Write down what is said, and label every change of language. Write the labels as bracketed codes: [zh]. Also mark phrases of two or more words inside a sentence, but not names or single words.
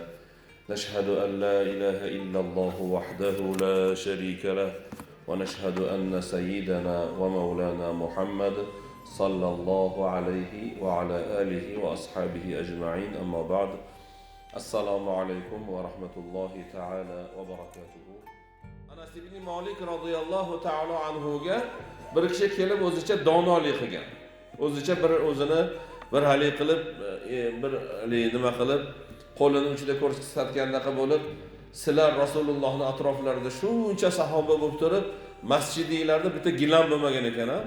[ar] نشهد أن لا إله إلا الله وحده لا شريك له ونشهد أن سيدنا ومولانا محمد صلى الله عليه وعلى آله وأصحابه أجمعين. أما بعد. السلام عليكم ورحمة الله تعالى وبركاته. [uz] Anas ibn Malik [ar] رضي الله تعالى عنه [uz] bir kishi kelib o'zicha donolik qilgan. O'zicha o'zini bir hali qilib, bir nima qilib, qo'lini uchida ko'rsatgandaqa bo'lib, sizlar Rasulullohning atroflarida shuncha sahoba bo'lib turib, masjidinglarda bitta gilam bo'lmagan ekan, ha?